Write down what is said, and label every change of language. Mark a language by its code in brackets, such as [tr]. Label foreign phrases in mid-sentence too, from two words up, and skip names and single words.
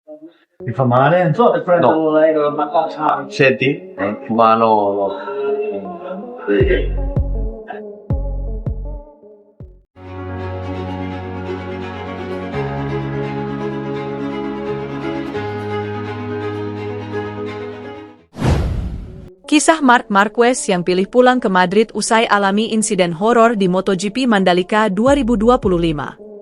[it] Mi fa male? Non so se prendo No. l'aereo, ma cosa? Senti? Mano. [id] Kisah Marc Marquez yang pilih pulang ke Madrid usai alami insiden horor di MotoGP Mandalika 2025.